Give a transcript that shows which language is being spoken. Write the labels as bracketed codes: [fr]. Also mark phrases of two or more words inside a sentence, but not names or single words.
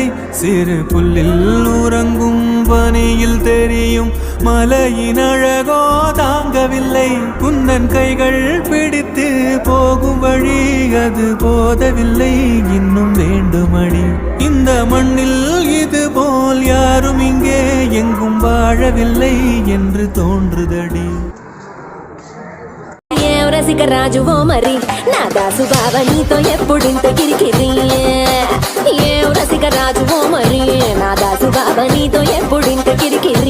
[ta] சிறு புல்லில் உறங்கும் பனியில் தெரியும் மலையின் அழகோ தாங்கவில்லை குந்தன் கைகள் பிடித்து போகும் வழி அது போதவில்லை இன்னும் வேண்டுமடி இந்த மண்ணில் இது போல் யாரும் இங்கே எங்கும் வாழவில்லை என்று தோன்றுதடி [te] రసిక రాజువో మరి నా దాసు బావ నీతో ఎప్పుడింత కిరికిరి ఏ రసిక రాజువో మరి నా దాసు బావ నీతో ఎప్పుడింత కిరికిరి